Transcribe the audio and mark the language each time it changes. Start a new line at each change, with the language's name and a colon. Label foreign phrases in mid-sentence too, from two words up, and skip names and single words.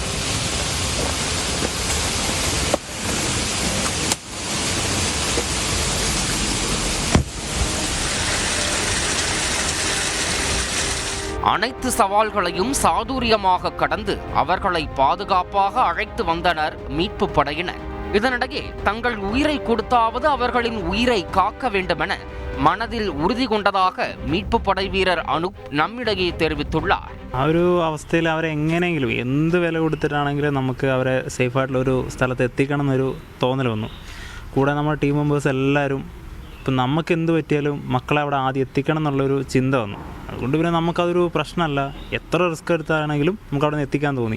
Tamil: அனைத்து சவால்களையும் சாதுரியமாக கடந்து அவர்களை பாதுகாப்பாக அழைத்து வந்தனர் மீட்பு படையினர். இதனிடையே தங்கள் உயிரை கொடுத்தாவது அவர்களின் உயிரை காக்க வேண்டுமென மனதில் உறுதி கொண்டதாக மீட்பு படை வீரர் அனுப் நம்மிடையே தெரிவித்துள்ளார்.
Malayalam: ആ ഒരു അവസ്ഥയിൽ അവരെ എങ്ങനെയെങ്കിലും എന്ത് വില കൊടുത്തിട്ടാണെങ്കിലും നമുക്ക് അവരെ സേഫായിട്ടുള്ളൊരു സ്ഥലത്ത് എത്തിക്കണം എന്നൊരു തോന്നൽ വന്നു. കൂടെ നമ്മുടെ
English: team members
Malayalam: എല്ലാവരും ഇപ്പം നമുക്ക് എന്ത് പറ്റിയാലും മക്കളെ അവിടെ ആദ്യം എത്തിക്കണം എന്നുള്ളൊരു ചിന്ത വന്നു. അതുകൊണ്ട് പിന്നെ നമുക്കതൊരു പ്രശ്നമല്ല, എത്ര റിസ്ക് എടുത്താണെങ്കിലും നമുക്ക് അവിടെ നിന്ന് എത്തിക്കാൻ തോന്നി.